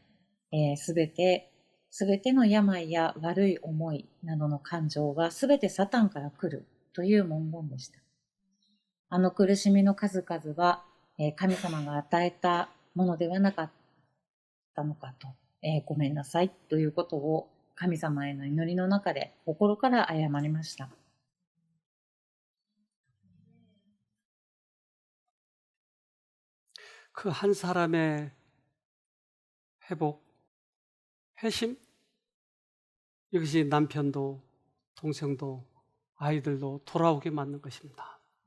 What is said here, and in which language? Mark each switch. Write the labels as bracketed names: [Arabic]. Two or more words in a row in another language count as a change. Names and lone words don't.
[Japanese] すべての病や悪い思いなどの感情はすべてサタンから来るという文言でした。あの苦しみの数々は、神様が与えたものではなかったのかと、ごめんなさいということを神様への祈りの中で心から謝りました。 [Korean] 그 한 사람의 회복, 회심, 이것이 남편도 동생도 아이들도 돌아오게 만든 것입니다.